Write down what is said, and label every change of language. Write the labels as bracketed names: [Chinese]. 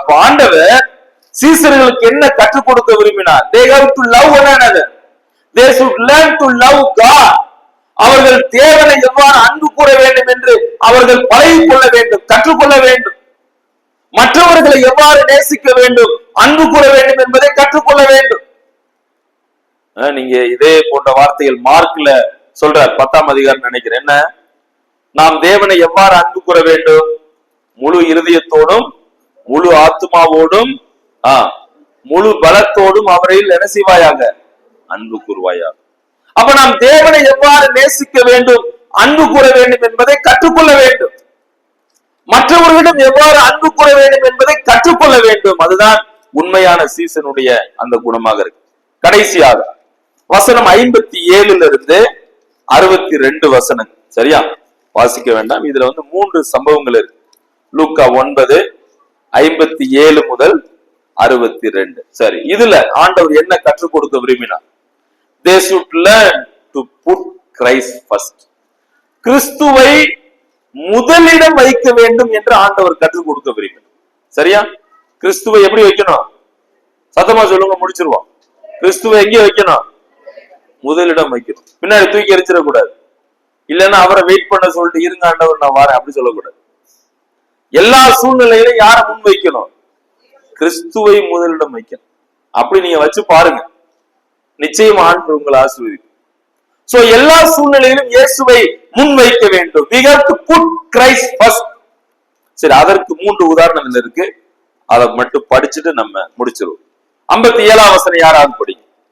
[Tamil] அப்ப ஆண்டவர் சீசர்களுக்கு என்ன கற்றுக் கொடுக்க விரும்பினார்? [English] They have to love one another. They should learn to love God. [Tamil] அவர்கள் தேவனை எவ்வாறு அன்பு கூற வேண்டும் என்று அவர்கள் பழகிக் கொள்ள வேண்டும், கற்றுக்கொள்ள வேண்டும். மற்றவர்களை எவ்வாறு நேசிக்க வேண்டும், அன்பு கூற வேண்டும் என்பதை கற்றுக்கொள்ள வேண்டும். நீங்க இதே போன்ற வார்த்தைகள் மார்க்ல சொல்றார், 10ஆம் அதிகாரம் நினைக்கிறேன். என்ன, நாம் தேவனை எவ்வாறு அன்பு கூற வேண்டும்? முழு இருதயத்தோடும் முழு ஆத்மாவோடும் முழு பலத்தோடும் அவரையில் என்ன செய்வாயாக? அன்பு கூறுவாயாக. அப்ப நாம் தேவனை எவ்வாறு நேசிக்க வேண்டும், அன்பு கூற வேண்டும் என்பதை கற்றுக்கொள்ள வேண்டும். மற்றவர்களிடம் எவ்வாறு அன்பு கூற வேண்டும் என்பதை கற்றுக்கொள்ள வேண்டும். அதுதான் உண்மையான சீசனுடைய அந்த குணமாக இருக்கு. கடைசியாக வசனம் 57 இருந்து 62 வசனம் சரியா, வாசிக்க வேண்டாம். இதுல 3 சம்பவங்கள் இருக்கு. லூக்கா 9:57 முதல் 62. சரி, இதுல ஆண்டவர் என்ன கற்றுக் கொடுக்க விரும்பினார்? [English] They should learn to put Christ first. [Tamil] கிறிஸ்துவை முதலிடம் வைக்க வேண்டும் என்று ஆண்டவர் கற்றுக் கொடுக்க விரும்பினார். சரியா, கிறிஸ்துவை எப்படி வைக்கணும்? சத்தமா சொல்லுங்க, முடிச்சிருவோம். கிறிஸ்துவை எங்கே வைக்கணும்? முதலிடம் வைக்கணும். பின்னாடி தூக்கி எரிச்சிடக்கூடாது. இல்லைன்னா அவரை வெயிட் பண்ண சொல்லிட்டு இருங்க ஆண்டவர் நான் வரேன் அப்படி சொல்லக்கூடாது. எல்லா சூழ்நிலையிலும் யாரை முன் வைக்கணும்? கிறிஸ்துவை முதலிடம் வைக்கணும். அப்படி நீங்க வச்சு பாருங்க, நிச்சயமா ஆண்டவர் உங்களை ஆசீர்வதிக்கும். சோ எல்லா சூழ்நிலையிலும் இயேசுவை முன் வைக்க வேண்டும். [English] We have to put Christ first. [Tamil] சரி, அதற்கு 3 உதாரணங்கள் இருக்கு. அதை மட்டும் படிச்சுட்டு நம்ம முடிச்சிருவோம். 57ஆம் வசனம் யாராவது படிங்க.